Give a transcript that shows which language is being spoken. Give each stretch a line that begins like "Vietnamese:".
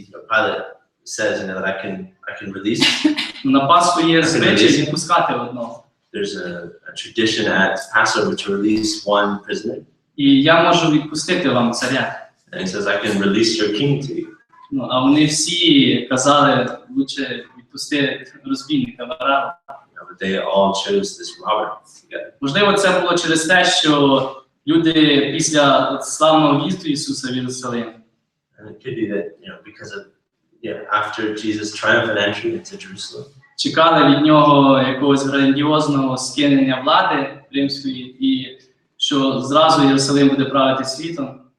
English: Pilate says, that I can release.
Ukrainian: На Пасху є звичай відпускати одного.
English: There's a tradition at Passover to release one prisoner.
Ukrainian: І я можу відпустити вам царя.
English: And he says, I can release your king to you.
Ukrainian: А вони всі казали, лучше відпусти розбійника Вараву.
English: But they all chose this robber together.
Ukrainian: Можливо, це було через те, що люди після славного в'їзду Ісуса в Єрусалим,
English: And it could be that, because of, after Jesus' triumphant entry into Jerusalem.
Ukrainian: чекали від нього якогось грандіозного скинення влади римської, і що зразу Єрусалим буде правити світом.